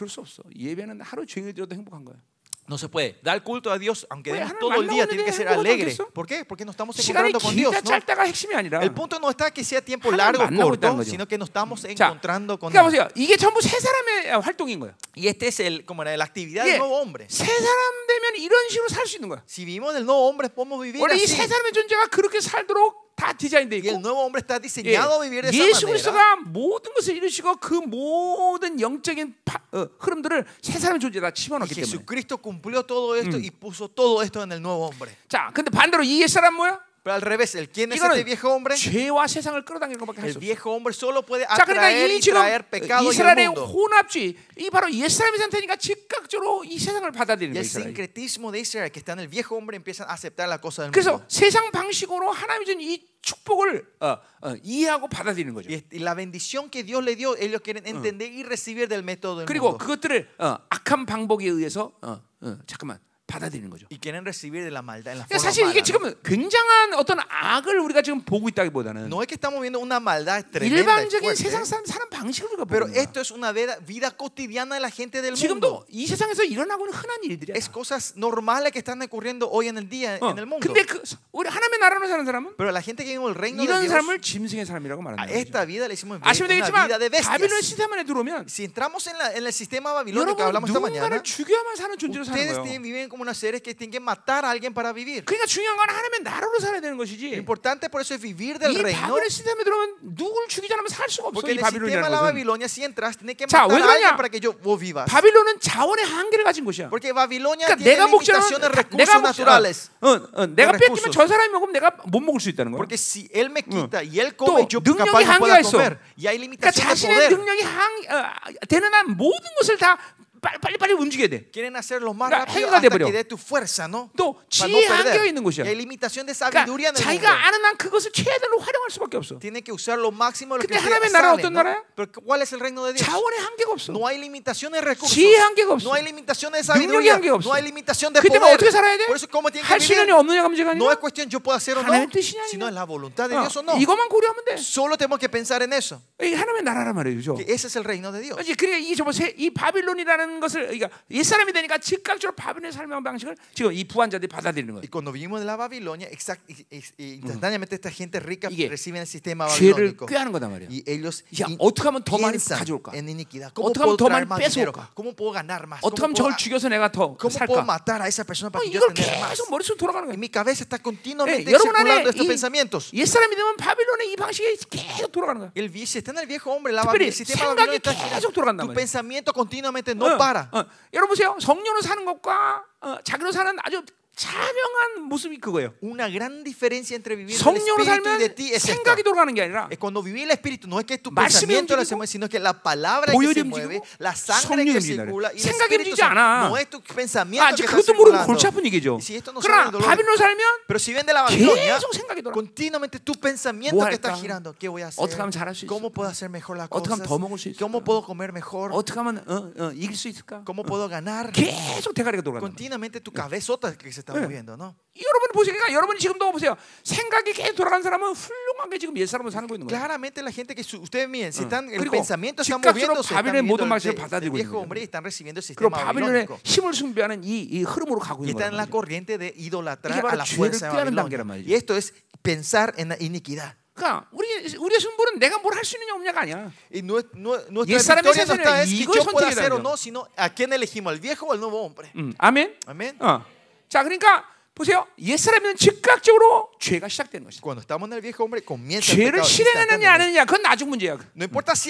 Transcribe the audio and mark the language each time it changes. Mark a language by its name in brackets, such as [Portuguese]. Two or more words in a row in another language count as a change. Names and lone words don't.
[Korean] 예배는 하루 종일 드려도 행복한 거야. [Spanish] No se puede. Dar culto a Dios, aunque Oye, demos [Korean] 하나님 [Spanish] todo el día, tiene que ser [Korean] 만나고 [Spanish] alegre. [Korean] 있겠어? [Spanish] ¿Por qué? Porque no estamos [Korean] 시간이 [Spanish] encontrando con Dios. [Korean] 길다 [Spanish] ¿no? [Korean] 짧다가 핵심이 아니라. [Spanish] El punto no está que sea tiempo [Korean] 하나님 [Spanish] largo o [Korean] 만나고 있다는 [Spanish] corto, [Korean] 거죠. [Spanish] sino que nos estamos [Korean] 자, [Spanish] encontrando con [Korean] 그러니까 [Spanish] Él. [Korean] 보세요. 이게 전부 세 사람의 활동인 거예요. [Spanish] Y este es como era la actividad [Korean] 예, [Spanish] del nuevo hombre. [Korean] 세 사람 되면 이런 식으로 살 수 있는 거야. [Spanish] Si vivimos del nuevo hombre, podemos vivir [Korean] 원래 이 [Spanish] así. [Korean] 세 사람의 존재가 그렇게 살도록 다 디자인돼 [Spanish] Y el [Korean] 있고, [Spanish] nuevo hombre está [Korean] 예, [Spanish] diseñado a vivir de esa [Korean] 예수 [Spanish] manera. [Korean] 그리스도가 모든 것을 이루시고 그 모든 영적인 흐름들을 세 사람의 존재에 다 [Spanish] Y [Korean] 집어넣기 때문에. [Spanish] Jesucristo cumplió todo esto y puso todo esto en el nuevo hombre. [Korean] 자, 근데 반대로 이 옛사람 뭐야? [Spanish] Pero al revés, ¿quién es este viejo hombre? [Korean] 죄와 세상을 끌어당기는 것밖에 할 [Spanish] El [Korean] 수 없어. [Spanish] viejo hombre solo puede [Korean] 자, 그러니까 [Spanish] atraer [Korean] 이 [Spanish] y [Korean] 지금 [Spanish] traer pecado y el [Korean] 이스라엘의 [Spanish] mundo. [Korean] 혼합주의, 이 바로 옛사람의 상태니까 즉각적으로 이 세상을 받아들이는 [Spanish] Y [Korean] 거예요. [Spanish] el [Korean] 이스라엘이. [Spanish] sincretismo de Israel, que está en el viejo hombre, empiezan a aceptar la cosa del [Korean] 그래서 [Spanish] mundo. [Korean] 세상 방식으로 하나님이 준 이 축복을 이해하고 받아들이는 거죠. [Spanish] Y la bendición que Dios le dio, ellos quieren entender y recibir del método del [Korean] 그리고 [Spanish] mundo. [Korean] 그것들을 악한 방법에 의해서 잠깐만 받아들이는 거죠. [Spanish] Y quieren recibir de la maldad en la [Korean] 그러니까 [Spanish] forma [Korean] 사실 이게 [Spanish] mala. [Korean] 지금 굉장한 어떤 악을 우리가 지금 보고 있다기보다는 [Spanish] No es que estamos viendo una maldad tremenda y [Korean] 일반적인 [Spanish] fuerte, [Korean] 세상 사는 방식을 우리가 [Spanish] pero [Korean] 보는 거야. [Spanish] esto es una vida cotidiana de la gente del mundo. [Korean] 지금도 이 세상에서 일어나고 있는 흔한 일들이야. [Spanish] Es cosas normales que están ocurriendo hoy en el día en el mundo. [Korean] 근데 우리 하나님의 나라로 사는 사람은 [Spanish] Pero la gente que vive en el reino de [Korean] 이런 [Spanish] Dios, [Korean] 삶을 짐승의 삶이라고 [Spanish] a [Korean] 말하는 [Spanish] esta [Korean] 거죠. [Spanish] vida le decimos [Korean] 아시면 [Spanish] una [Korean] 되겠지만 [Spanish] vida de [Korean] 바빌론 [Spanish] bestias. [Korean] 시스템 안에 들어오면 [Spanish] Si entramos en el sistema babilónico que [Korean] 여러분 [Spanish] hablamos esta mañana, [Korean] 누군가를 죽여야만 사는 존재로 사는 [Spanish] ustedes [Korean] 거예요. [Spanish] viven como unos seres que tienen que matar a alguien para vivir. [Korean] 그러니까 중요한 건 하나님의 나라로 살아야 되는 [Spanish] Lo [Korean] 것이지. [Spanish] importante por eso es vivir del [Korean] 이 [Spanish] reino. [Korean] 바빌론 시스템에 들어오면 누구를 죽이지 않으면 살 수가 없어. [Spanish] Porque [Korean] 이 [Spanish] en el sistema de [Korean] 바빌론이라는 [Spanish] la [Korean] 것은. [Spanish] Babilonia, si entras, tienes que [Korean] 자, [Spanish] matar [Korean] 왜 [Spanish] a alguien [Korean] 그러냐? [Spanish] para que vos vivas. [Korean] 바빌론은 자원의 한계를 가진 곳이야. [Spanish] Porque Babilonia [Korean] 그러니까 [Spanish] tiene [Korean] 내가 목자는 [Spanish] limitaciones de recursos naturales. [Korean] 내가 [Spanish] los [Korean] 뺏기면 [Spanish] recursos. [Korean] 저 사람이 먹으면 내가 못 먹을 수 있다는 거야. [Spanish] Porque si él me quita y él [Korean] 또 [Spanish] come, yo [Korean] 능력이 [Spanish] capaz no [Korean] 한계가 [Spanish] pueda [Korean] 있어. [Spanish] comer. Y hay [Korean] 그러니까 [Spanish] limitación de [Korean] 자신의 [Spanish] poder. [Korean] 능력이 되는 한 모든 것을 다 빨리빨리 움직여야 돼. [Spanish] Quieren hacerlo más [Korean] 그러니까 [Spanish] rápido [Korean] 행위가 [Spanish] hasta [Korean] 돼버려. [Spanish] que dé tu fuerza, ¿no? [Korean] 또 [Spanish] Para no [Korean] 지혜의 한계가 [Spanish] perder. [Korean] 있는 곳이야. [Spanish] Y hay limitación de [Korean] 그러니까 [Spanish] sabiduría en el [Korean] 자기가 [Spanish] mundo. [Korean] 아는 한 그것을 최대로 활용할 수밖에 없어. [Spanish] Tiene que usar lo máximo de lo [Korean] 근데 [Spanish] que [Korean] 하나님의 나라는 [Spanish] sale, [Korean] 어떤 [Spanish] ¿no? [Korean] 나라야? [Spanish] Pero ¿cuál es el reino de Dios? [Korean] 자원의 한계가 없어. [Spanish] No hay limitaciones de recursos. [Korean] 지혜의 한계가 없어. [Spanish] No hay limitaciones de [Korean] 능력의 [Spanish] sabiduría. [Korean] 한계가 없어. [Spanish] No hay limitación de [Korean] 그 때문에 [Spanish] poder. [Korean] 어떻게 살아야 돼? [Spanish] Por eso, ¿cómo tiene que [Korean] 할 수 있느냐 [Spanish] vivir? [Korean] 없느냐가 문제가 [Spanish] No [Korean] 아니라 [Spanish] es cuestión yo puedo hacer o no, [Korean] 하나님의 뜻이냐 [Spanish] sino es la voluntad de [Korean] 아니냐. [Spanish] Dios o no. [Korean] 이것만 고려하면 돼. [Spanish] Solo tenemos que pensar en eso. [Korean] 이게 하나님의 나라란 말이죠. [Spanish] Que ese es el reino de Dios. [Korean] 이제 그러니까 이 바빌론이라는 것을 그러니까 옛사람이 되니까 즉각적으로 바빌론의 삶의 방식을 지금 이 부한자들이 받아들이는 거예요. [Spanish] Y cuando vivimos de la Babilonia, instantáneamente esta gente rica [Korean] 이게 [Spanish] recibe el sistema [Korean] 죄를 [Spanish] babilónico. [Korean] 꾀하는 거단 말이야. [Spanish] Y ellos [Korean] 야, 어떻게 하면 더 많이 [Spanish] piensan [Korean] 가져올까? [Spanish] en iniquidad. ¿Cómo [Korean] 어떻게 하면 [Spanish] puedo [Korean] 더 [Spanish] traer [Korean] 많이 [Spanish] más dinero? [Korean] 뺏어올까? [Spanish] ¿Cómo puedo ganar más? [Korean] 어떻게 [Spanish] ¿Cómo [Korean] 하면 [Spanish] puedo, [Korean] 저걸 죽여서 내가 더 [Spanish] cómo puedo [Korean] 살까? [Spanish] matar a esa persona para que yo [Korean] 이걸 [Spanish] tenga más? [Korean] 계속 머릿속에 돌아가는 [Spanish] Y [Korean] 거야. [Spanish] mi cabeza está continuamente [Korean] 여러분 안에 [Spanish] circulando estos pensamientos. [Korean] 옛사람이 되면 바빌론의 이 방식이 계속 돌아가는 거야. [Spanish] Si está en el viejo hombre, [Korean] 특별히 [Spanish] el sistema [Korean] 생각이 [Spanish] babilónico está [Korean] 계속 [Spanish] girando. [Korean] 돌아간단 [Spanish] Tu [Korean] 말이야. [Spanish] pensamiento continuamente no para. [Korean] 여러분 보세요. 성령으로 사는 것과 자기로 사는 아주 자명한 모습이 그거예요. [Spanish] Una gran diferencia entre vivir del [Korean] 성령으로 [Spanish] espíritu y de [Korean] 살면 [Spanish] ti es esta. [Korean] 생각이 돌아가는 게 아니라 [Spanish] Es cuando vivir el espíritu no es que tu [Korean] 말씀이 [Spanish] pensamiento [Korean] 움직이고, [Spanish] se mueve, sino que la palabra que [Korean] 보혈이 [Spanish] se mueve, [Korean] 움직이고, [Spanish] la sangre [Korean] 성령이 [Spanish] que [Korean] 움직이는 [Spanish] circula y el [Korean] 생각이 [Spanish] espíritu [Korean] 움직이지 않아. [Spanish] no es tu pensamiento [Korean] 아직 [Spanish] que está [Korean] 그것도 모르면 [Spanish] circulando. [Korean] 골치 아픈 얘기죠. [Spanish] Y si esto no [Korean] 그러나 [Spanish] sabe el dolor, [Korean] 바빌론 살면 [Spanish] pero si ven de la Babilonia, [Korean] 계속 생각이 돌아. [Spanish] continuamente tu pensamiento [Korean] 뭐 [Spanish] que está [Korean] 할까? [Spanish] girando, ¿qué voy a hacer? [Korean] 어떻게 하면 잘할 수 [Spanish] ¿Cómo [Korean] 있을까? [Spanish] puedo hacer mejor las [Korean] 어떻게 하면 [Spanish] cosas? [Korean] 더 먹을 수 있을까? [Spanish] ¿Cómo puedo comer mejor? [Korean] 어떻게 하면 이길 수 있을까? [Spanish] ¿Cómo puedo ganar? [Korean] 계속 대가리가 돌아간다. [Spanish] Continuamente tu cabezota que se está moviendo, ¿no? [Korean] 여러분이 보시니까 여러분이 지금도 보세요. 생각이 계속 돌아가는 사람은 훌륭하게 지금 옛사람으로 사는 거 있는 거예요. [Spanish] Claramente la gente que ustedes miren, si están, el [Korean] 그리고 [Spanish] pensamiento está [Korean] 즉각적으로 [Spanish] moviéndose, [Korean] 바빌론의 [Spanish] están viendo [Korean] 모든 방식을 [Spanish] el [Korean] 받아들이고 [Spanish] viejo [Korean] 있는 [Spanish] hombre [Korean] 거예요. [Spanish] y están recibiendo el [Korean] 그리고 [Spanish] sistema [Korean] 바빌론의 [Spanish] babilónico. [Korean] 힘을 숭배하는 이 흐름으로 가고 [Spanish] Y [Korean] 있는 [Spanish] está en la [Korean] 거예요. [Spanish] corriente de idolatrar [Korean] 이게 바로 [Spanish] a la fuerza de [Korean] 죄를 꾀하는 [Spanish] Babilonia. [Korean] 단계란 말이죠. [Spanish] Y esto es pensar en la iniquidad. [Korean] 그러니까 우리의 승부는 내가 뭘 할 수 있느냐 없냐가 아니야. [Spanish] Y nuestra [Korean] 옛사람의 [Spanish] victoria no [Korean] 세상에 [Spanish] está es que [Korean] 이걸 [Spanish] yo pueda [Korean] 선택해야 [Spanish] hacer o [Korean] 돼요. [Spanish] no, sino a quién elegimos, al viejo o al nuevo hombre. [Korean] 아멘. [Spanish] Amén. [Korean] 자, 그러니까 보세요. 옛사람은 즉각적으로 죄가 시작되는 것이다. [Spanish] Cuando estamos en el viejo hombre, comienza el [Korean] 죄를 [Spanish] pecado [Korean] 실행하느냐 안 [Spanish] instantáneamente. [Korean] 하느냐 그건 나중 문제야. [Spanish] No importa si